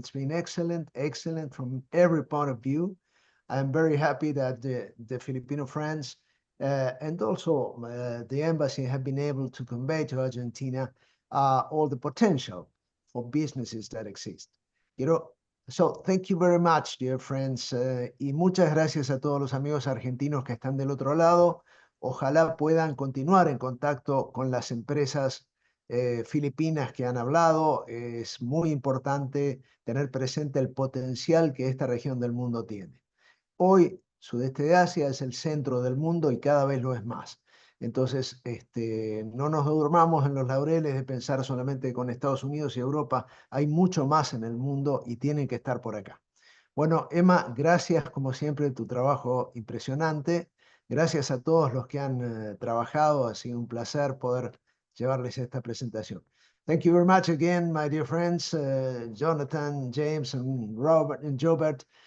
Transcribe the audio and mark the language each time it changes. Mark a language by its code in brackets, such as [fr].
[en] It's been excellent from every point of view. I'm very happy that the Filipino friends and also the embassy have been able to convey to Argentina all the potential for businesses that exist. So thank you very much, dear friends. [es] Y muchas gracias a todos los amigos argentinos que están del otro lado. Ojalá puedan continuar en contacto con las empresas filipinas que han hablado. Es muy importante tener presente el potencial que esta región del mundo tiene. Hoy, Sudeste de Asia es el centro del mundo y cada vez lo es más. Entonces, no nos durmamos en los laureles de pensar solamente con Estados Unidos y Europa. Hay mucho más en el mundo y tienen que estar por acá. Bueno, Emma, gracias como siempre, tu trabajo impresionante. Gracias a todos los que han trabajado. Ha sido un placer poder llevarles esta presentación. [en] Thank you very much again, my dear friends, Jonathan, James, and Robert, and Jobert.